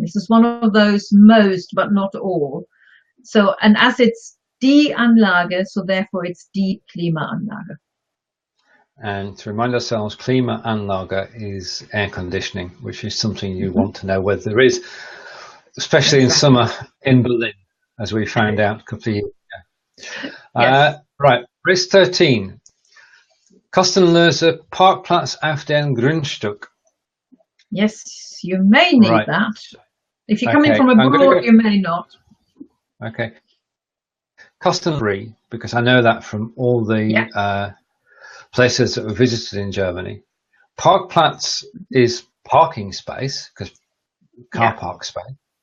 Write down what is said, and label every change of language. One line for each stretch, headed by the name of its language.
English: This is one of those most, but not all. So, and as it's die Anlage, so therefore it's die Klimaanlage. And to remind ourselves, Klimaanlage is air conditioning, which is something you want to know whether there is, especially in summer in Berlin, as we found out a couple of years ago. Yes. Right, phrase 13.
German: Kostenloser Parkplatz auf dem Grundstück.
English: Yes, you may need that. If you're coming from abroad, you may not. Okay. Kostenfrei, because I know that from all the places that we visited in Germany. Parkplatz is parking space, because car park space.